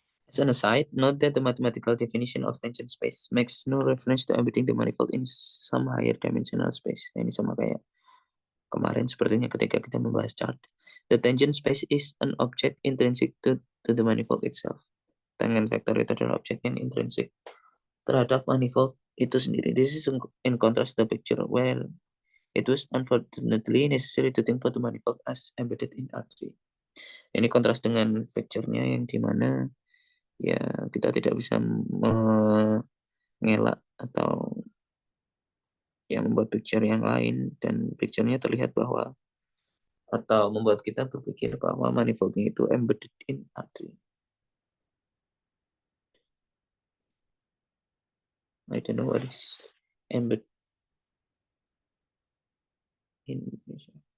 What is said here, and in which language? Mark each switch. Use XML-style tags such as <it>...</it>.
<en>As an aside, note that the mathematical definition of tangent space makes no reference to embedding the manifold in some higher dimensional space.</en> <id>Ini sama kayak kemarin sepertinya ketika kita membahas chart.</id> <en>The tangent space is an object intrinsic to the manifold itself.</en> <id>Tangen vektor itu adalah objek yang intrinsik terhadap manifold itu sendiri.</id> <en>This is in contrast to the picture where it was unfortunately necessary to think about the manifold as embedded in R3.</en> <id>Ini kontras dengan picture-nya yang dimana ya kita tidak bisa mengelak atau ya membuat picture yang lain, dan picture-nya terlihat bahwa atau membuat kita berpikir bahwa manifoldnya itu</id> <en>embedded in R3. I don't know what is embedded in Indonesia.</en>